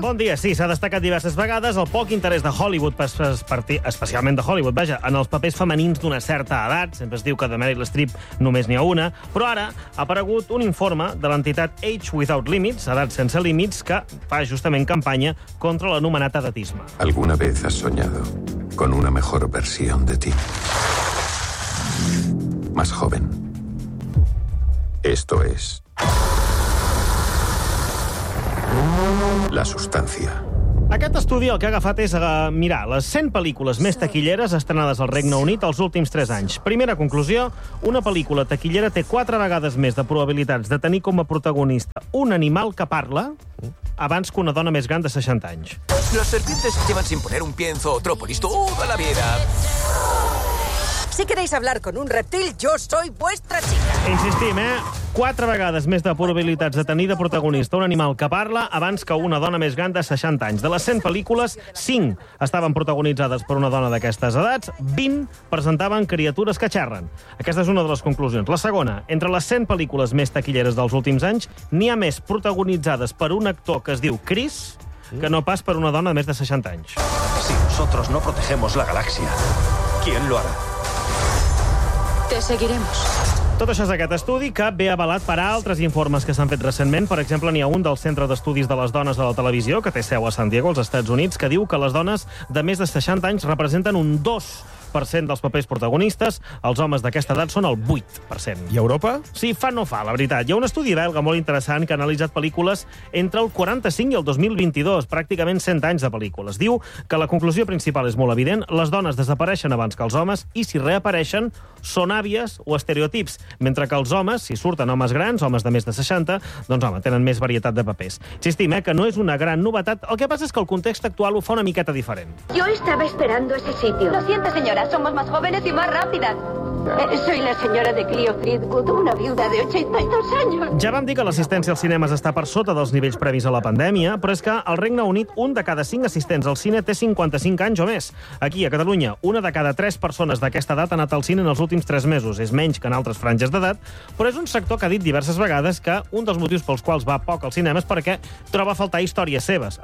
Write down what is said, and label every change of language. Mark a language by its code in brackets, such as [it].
[ca] Bon dia, sí, s'ha destacat diverses vegades el poc interès de Hollywood, especialment de Hollywood, vaja, en els papers femenins d'una certa edat. Sempre es diu que de Meryl Streep només n'hi ha una, però ara ha aparegut un informe de l'entitat Age Without Limits, Edat Sense Límits, que fa justament campanya contra l'anomenat edatisme. [es] ¿Alguna vez has soñado con una mejor versión de ti? Más joven. Esto es la sustancia. [ca] Aquest estudi el que ha agafat és mirar les 100 pel·lícules més taquilleres estrenades al Regne Unit els últims 3 anys. Primera conclusió, una pel·lícula taquillera té 4 vegades més de probabilitats de tenir com a protagonista un animal que parla abans que una dona més gran de 60 anys. [es] Las serpientes llevan sin poner un pie en zootrópolis toda la vida. Si queréis hablar con un reptil, yo soy vuestra chica. [ca] Insistim, eh? 4 vegades més de probabilitats de tenir de protagonista un animal que parla abans que una dona més gran de 60 anys. De les 100 pel·lícules, 5 estaven protagonitzades per una dona d'aquestes edats, 20 presentaven criatures que xerren. Aquesta és una de les conclusions. La segona, entre les 100 pel·lícules més taquilleres dels últims anys, n'hi ha més protagonitzades per un actor que es diu Chris que no pas per una dona de més de 60 anys. [es] Si nosotros no protegemos la galaxia, ¿quién lo hará? Te seguiremos. [ca] Tot això és aquest estudi que ve avalat per altres informes que s'han fet recentment. Per exemple, n'hi ha un del Centre d'Estudis de les Dones de la Televisió, que té seu a San Diego, als Estats Units, que diu que les dones de més de 60 anys representen un 2% dels papers protagonistes. Els homes d'aquesta edat són el 8%. I Europa? Sí, fa no fa, la veritat. Hi ha un estudi belga molt interessant que ha analitzat pel·lícules entre el 45 i el 2022, pràcticament 100 anys de pel·lícules. Diu que la conclusió principal és molt evident, les dones desapareixen abans que els homes i, si reapareixen, són àvies o estereotips, mentre que els homes, si surten homes grans, homes de més de 60, doncs, home, tenen més varietat de papers. Insistim, que no és una gran novetat, el que passa és que el context actual ho fa una miqueta diferent. [es] Yo estaba esperando ese sitio. Lo siento, señora, somos más jóvenes y más rápidas. Soy la señora de Cleo Fridwood, una viuda de 82 años. [ca] Ja vam dir que l'assistència als cinemes està per sota dels nivells previs a la pandèmia, però és que al Regne Unit, un de cada 5 assistents al cine té 55 anys o més. Aquí, a Catalunya, una de cada 3 persones d'aquesta edat ha anat al cine en els últims 3 mesos. És menys que en altres franges d'edat, però és un sector que ha dit diverses vegades que un dels motius pels quals va poc al cinema és perquè troba a faltar històries seves.